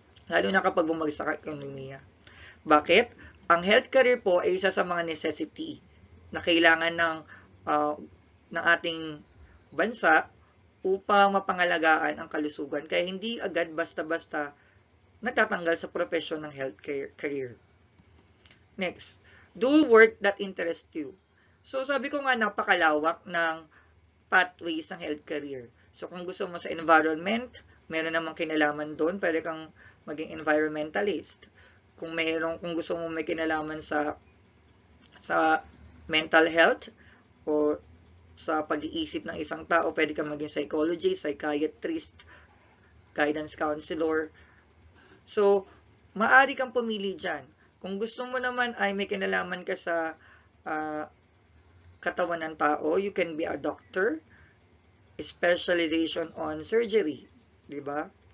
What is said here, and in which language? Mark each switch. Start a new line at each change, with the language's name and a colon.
Filipino: Lalo na kapag bumagsak ang ekonomiya. Bakit? Ang health career po ay isa sa mga necessity na kailangan ng ating bansa upang mapangalagaan ang kalusugan. Kaya hindi agad basta-basta natatanggal sa profesyon ng health career.
English: Next, do work that interests you.
Filipino: So, sabi ko nga napakalawak ng pathways ng health career. So, kung gusto mo sa environment, meron namang kinalaman doon, pwede kang maging environmentalist. Kung gusto mo may kinalaman sa mental health o sa pag-iisip ng isang tao. Pwede kang maging psychologist, psychiatrist, guidance counselor. So, maaari kang pumili dyan. Kung gusto mo naman ay may kinalaman ka sa katawan ng tao,
English: you can be a doctor, specialization on surgery,
Filipino: di ba?